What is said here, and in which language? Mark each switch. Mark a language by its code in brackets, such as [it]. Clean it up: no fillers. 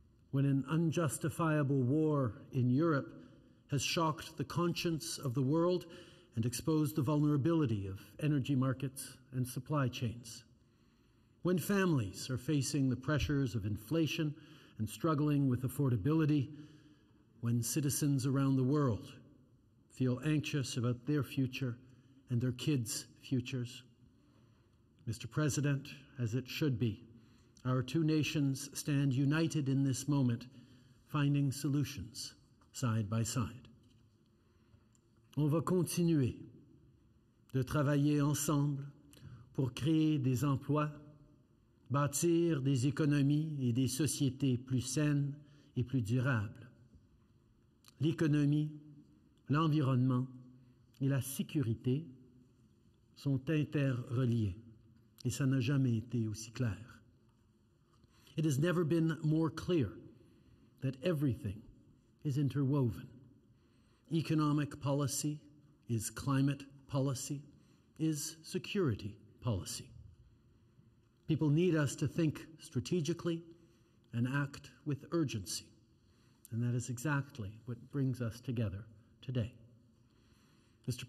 [en] when an unjustifiable war in Europe has shocked the conscience of the world and exposed the vulnerability of energy markets and supply chains, when families are facing the pressures of inflation and struggling with affordability, when citizens around the world feel anxious about their future and their kids' futures. Mr. President, as it should be, our two nations stand united in this moment, finding solutions side by side. [fr] On va continuer de travailler ensemble pour créer des emplois, bâtir des économies et des sociétés plus saines et plus durables. L'économie, l'environnement et la sécurité sont interreliés, et ça n'a jamais été aussi clair. [en] It has never been more clear that everything is interwoven. Economic policy is climate policy, is security policy. People need us to think strategically and act with urgency, and that is exactly what brings us together today. Mr.